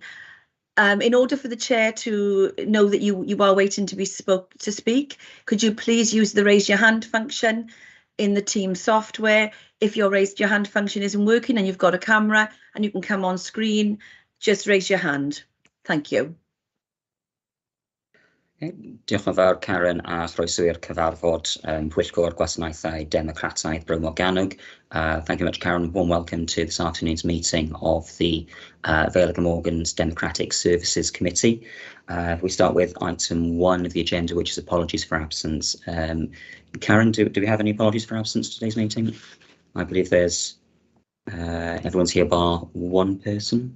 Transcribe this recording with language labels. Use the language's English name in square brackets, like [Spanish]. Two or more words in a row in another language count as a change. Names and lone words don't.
[English] In order for the chair to know that you are waiting to speak, could you please use the raise your hand function in the Teams software? If your raise your hand function isn't working and you've got a camera and you can come on screen, just raise your hand. Thank you. [Welsh] Diolch yn fawr Karen a chroeso i'r cyfarfod Pwyllgor Gwasanaethau Democrataidd Bro Morgannwg. [English] Thank you much, Karen. Warm welcome to this afternoon's meeting of the Vale of Glamorgan's Democratic Services Committee. We start with item 1 of the agenda, which is apologies for absence. Karen, do we have any apologies for absence today's meeting? I believe there's everyone's here bar one person.